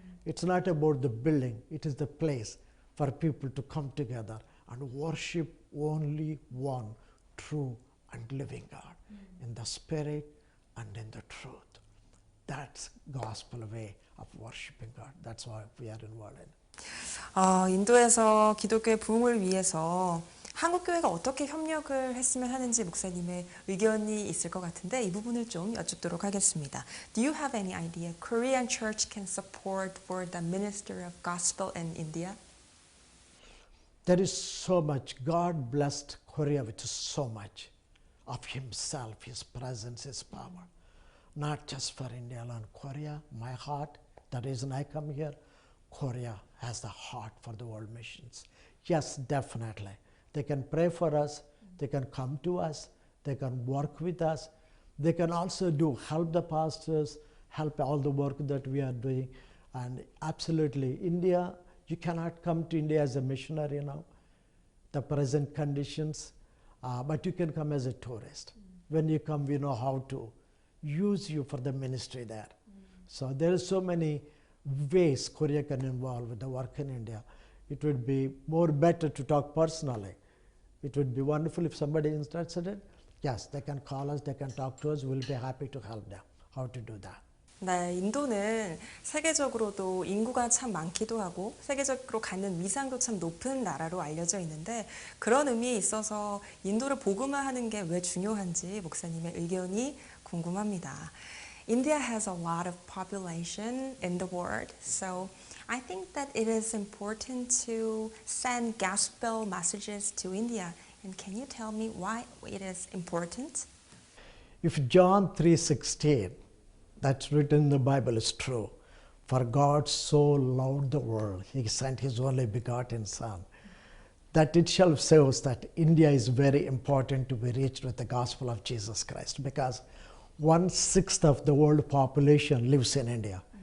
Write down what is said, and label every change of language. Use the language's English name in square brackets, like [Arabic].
[English] It's not about the building, it is the place for people to come together and worship only one true and living God in the spirit and in the truth. That's gospel way of worshiping God. That's why we are involved in. [Korean] 인도에서 기독교의 부흥을 위해서 한국 교회가 어떻게 협력을 했으면 하는지 목사님의 의견이 있을 것 같은데 이 부분을 좀 여쭙도록 하겠습니다. [English] Do you have any idea Korean church can support for the ministry of gospel in India? There is so much. God blessed Korea with so much of Himself, His presence, His power. Not just for India alone. Korea, my heart, the reason I come here, Korea has the heart for the world missions. Yes, definitely. They can pray for us, they can come to us, they can work with us, they can also help the pastors, help all the work that we are doing. And absolutely, India, you cannot come to India as a missionary now, the present conditions, but you can come as a tourist. When you come, we know how to use you for the ministry there. So there are so many ways Korea can involve with the work in India. It would be more better to talk personally. It would be wonderful if somebody is interested in. Yes, they can call us, they can talk to us. We'll be happy to help them. How to do that. [Korean] 네, 인도는 세계적으로도 인구가 참 많기도 하고 세계적으로 갖는 위상도 참 높은 나라로 알려져 있는데 그런 의미에 있어서 인도를 복음화하는 게 왜 중요한지 목사님의 의견이 궁금합니다. [English] India has a lot of population in the world, so I think that it is important to send gospel messages to India. And can you tell me why it is important? If John 3:16, that's written in the Bible, is true, for God so loved the world, He sent His only begotten Son, that itself shows that India is very important to be reached with the gospel of Jesus Christ, because 1/6 of the world population lives in India.